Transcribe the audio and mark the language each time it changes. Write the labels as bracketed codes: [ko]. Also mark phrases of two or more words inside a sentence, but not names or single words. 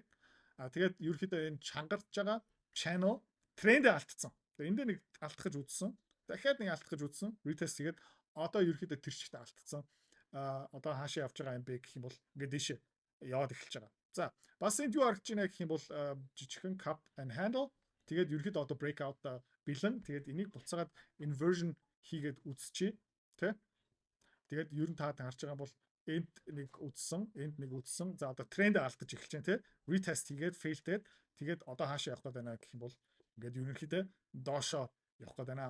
[mn] Тэгээд ерөөхдөө энэ чангарч байгаа channel трендээ алдсан. Тэгээд энд нэг алдах гэж үзсэн. Дахиад нэг алдах гэж үзсэн. Retest тэгээд одоо ерөөхдөө тэр чигт алдсан. одоо хаашаа явж байгаа юм бэ гэх юм бол ингээд дэшээ яваад эхэлж байгаа. За бас энд юу харагдаж байна гэх юм бол жижигхэн [en] cup and handle [mn] тэгээд ерөөд одоо breakout бэлэн тэгээд энийг буцаагаад inversion хийгээд үзчихье тий. Тэгээд ер нь та харж байгаа бол энд нэг үдсэн. За одоо тренд алдаж эхэлж байна тий. Retest хийгээд failed тэгээд одоо хаашаа явах гээд байна гэх юм бол ингээд ерөнхийдөө доошоо явах гээд байна.